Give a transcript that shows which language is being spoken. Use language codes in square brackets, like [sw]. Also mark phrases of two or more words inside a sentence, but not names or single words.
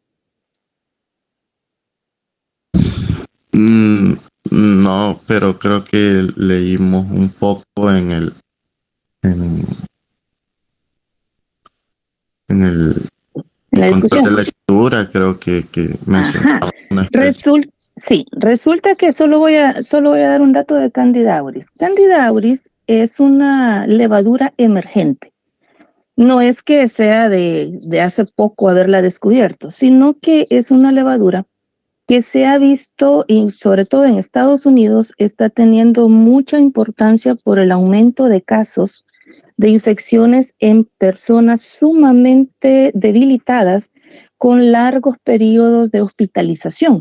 [es] No, pero creo que leímos un poco en el La control discusión. de lectura, creo que mencionaba una especie. Resulta que solo voy a dar un dato de Candida auris. Candida auris es una levadura emergente. No es que sea de hace poco haberla descubierto, sino que es una levadura que se ha visto, y sobre todo en Estados Unidos, está teniendo mucha importancia por el aumento de casos de infecciones en personas sumamente debilitadas con largos periodos de hospitalización.